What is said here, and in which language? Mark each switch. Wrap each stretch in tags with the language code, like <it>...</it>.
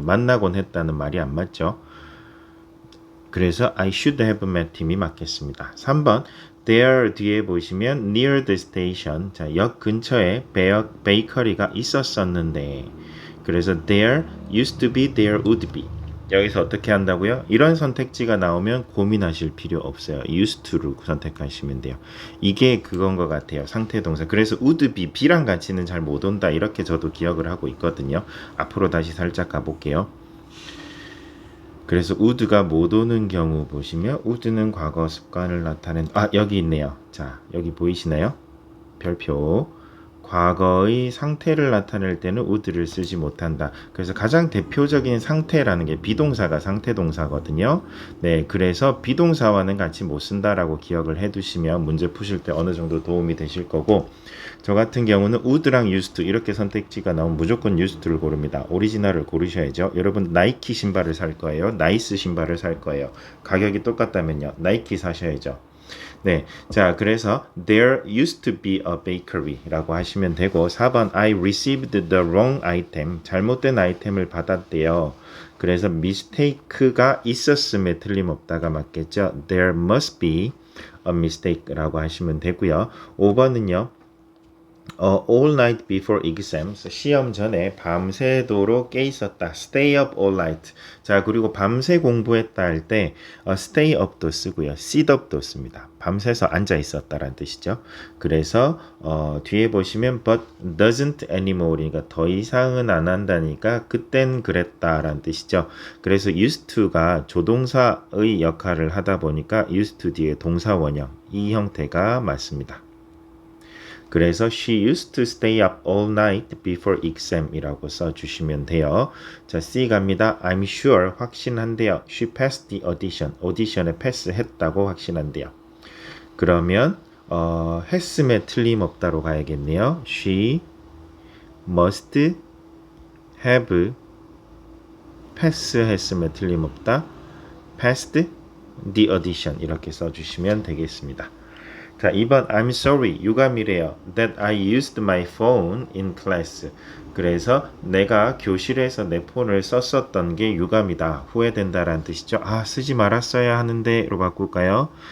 <ko>만나곤 했다는 말이 안 맞죠.</ko> <en>그래서 I should have met</en> <ko>팀이 맞겠습니다. 3번 there 뒤에 보시면</ko> <en>near the station</en> <ko>자, 역 근처에 베이커리가 있었었는데 그래서</ko> <en>there used to be, there would be</en> <ko>여기서 어떻게 한다고요? 이런 선택지가 나오면 고민하실 필요 없어요. used to로 선택하시면 돼요. 이게 그건 것 같아요. 상태 동사. 그래서 would be, be랑 같이는 잘 못 온다. 이렇게 저도 기억을 하고 있거든요. 앞으로 다시 살짝 가볼게요. 그래서 would가 못 오는 경우 보시면 would는 과거 습관을 나타낸 여기 있네요. 자, 여기 보이시나요? 별표. 과거의 상태를 나타낼 때는 would를 쓰지 못한다. 그래서 가장 대표적인 상태라는 게 비동사가 상태 동사거든요. 네, 그래서 비동사와는 같이 못 쓴다라고 기억을 해두시면 문제 푸실 때 어느 정도 도움이 되실 거고, 저 같은 경우는 would랑 used to 이렇게 선택지가 나오면 무조건 used to를 고릅니다. 오리지널을 고르셔야죠. 여러분 나이키 신발을 살 거예요. 나이스 신발을 살 거예요. 가격이 똑같다면요. 나이키 사셔야죠. 네, 자 그래서</ko> <en>there used to be a bakery</en> <ko>라고 하시면 되고 4번</ko> <en>I received the wrong item</en> <ko>잘못된 아이템을 받았대요. 그래서 mistake가 있었음에 틀림없다가 맞겠죠.</ko> <en>There must be a mistake</en> <ko>라고 하시면 되고요. 5번은요.</ko> <en>all night before exams</en> <ko>시험 전에 밤새도록 깨 있었다.</ko> <en>stay up all night.</en> <ko>자 그리고 밤새 공부했다 할 때 stay up도 쓰고요. sit up도 씁니다. 밤새서 앉아 있었다라는 뜻이죠. 그래서 뒤에 보시면</ko> <en>but doesn't anymore</en> <ko>니까 더 이상은 안 한다니까 그땐 그랬다라는 뜻이죠. 그래서 used to가 조동사의 역할을 하다 보니까 used to 뒤에 동사 원형 이 형태가 맞습니다.</ko> <en>그래서 she used to stay up all night before exam이라고</en> <ko>써주시면 돼요. 자, C 갑니다.</ko> <en>I'm sure</en> <ko>확신한대요.</ko> <en>She passed the audition.</en> <ko>오디션에 패스했다고 확신한대요. 그러면 했음에 틀림없다로 가야겠네요.</ko> <en>She must have</en> <ko>패스했음에 틀림없다.</ko> <en>passed the audition</en> <ko>이렇게 써주시면 되겠습니다. 자, 2번</ko> <en>I'm sorry</en> <ko>유감이래요.</ko> <en>that I used my phone in class.</en> <ko>그래서 내가 교실에서 내 폰을 썼었던 게 유감이다. 후회된다라는 뜻이죠. 아, 쓰지 말았어야 하는데로 바꿀까요?</ko>